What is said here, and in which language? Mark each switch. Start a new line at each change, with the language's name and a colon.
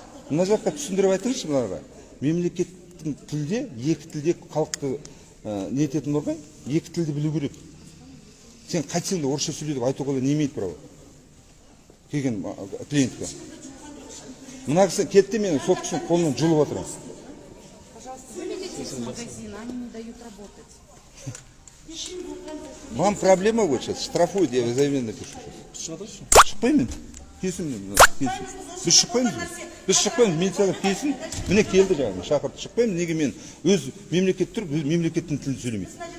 Kazakh: Мына жаққа түсіндіріп айтыңызшы мыналарға. Мемлекеттің тілде, екі тілде халықты не ететін бар ғой, екі тілді білу керек. Сен қайтсең де орысша сөйле деп айтуға
Russian: не имеет право?
Kazakh: Келген клиентке. Мына кісі кетті, мені сот кісінің қолынан жұлып отырам.
Russian: Выведите из магазина, они не дают работать. Вам проблема вот сейчас, штрафуют, я заявление напишу.
Kazakh: Шықпаймын. Келсін, келсін. Біз шықпаймыз. Біз шықпаймыз, милицияға келсін. Міне келді жаңағы, шақырды. Шықпаймыз, неге мен өз мемлекет тұрып, өз мемлекеттің тілін сөйлемейді.